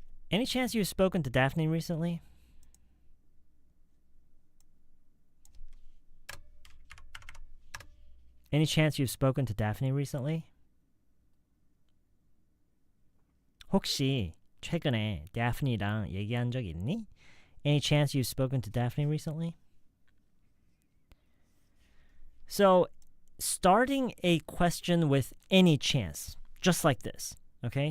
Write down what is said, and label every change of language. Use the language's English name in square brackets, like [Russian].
[English] Any chance you've spoken to Daphne recently? Any chance you've spoken to Daphne recently? [Korean] 혹시 최근에 Daphne랑 얘기한 적 있니? [English] Any chance you've spoken to Daphne recently? So, starting a question with any chance, just like this, okay?